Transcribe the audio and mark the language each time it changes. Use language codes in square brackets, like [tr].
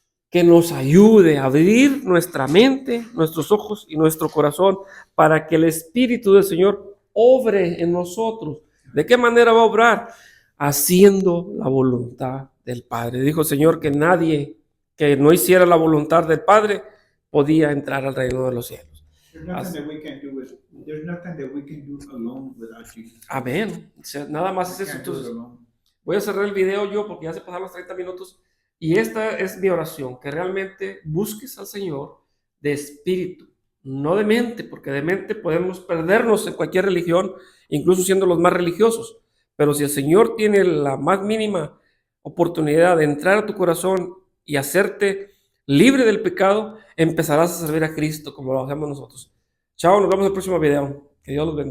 [es] Que nos ayude a abrir nuestra mente, nuestros ojos y nuestro corazón para que el Espíritu del Señor obre en nosotros. ¿De qué manera va a obrar? Haciendo la voluntad del Padre. Dijo el Señor que nadie que no hiciera la voluntad del Padre podía entrar al reino de los cielos. [en] There's nothing that we can do there's nothing that we can do alone without Jesus. [es] Amén. O sea, nada más es eso. [en] Can't do it [es] Entonces, [en] alone. [es] voy a cerrar el video yo porque ya se pasaron los 30 minutos. Y esta es mi oración, que realmente busques al Señor de espíritu, no de mente, porque de mente podemos perdernos en cualquier religión, incluso siendo los más religiosos. Pero si el Señor tiene la más mínima oportunidad de entrar a tu corazón y hacerte libre del pecado, empezarás a servir a Cristo como lo hacemos nosotros. Chao, nos vemos en el próximo video. Que Dios los bendiga.